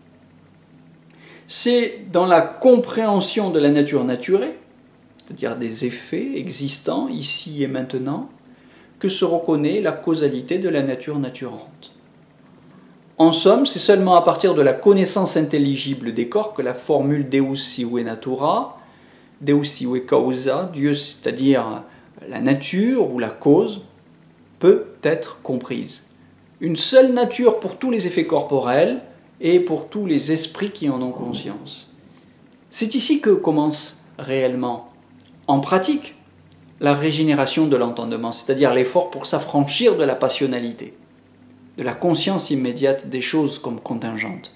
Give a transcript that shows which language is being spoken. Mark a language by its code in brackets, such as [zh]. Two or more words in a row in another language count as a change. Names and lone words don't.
[fr] C'est dans la compréhension de la nature naturée, c'est-à-dire des effets existants ici et maintenant, que se reconnaît la causalité de la nature naturante. En somme, c'est seulement à partir de la connaissance intelligible des corps que la formule [la] Deus sive natura, Deus sive causa, [fr] Dieu c'est-à-dire la nature ou la cause, peut être comprise. Une seule nature pour tous les effets corporels et pour tous les esprits qui en ont conscience. C'est ici que commence réellement, en pratique, la régénération de l'entendement, c'est-à-dire l'effort pour s'affranchir de la passionnalité, de la conscience immédiate des choses comme contingentes.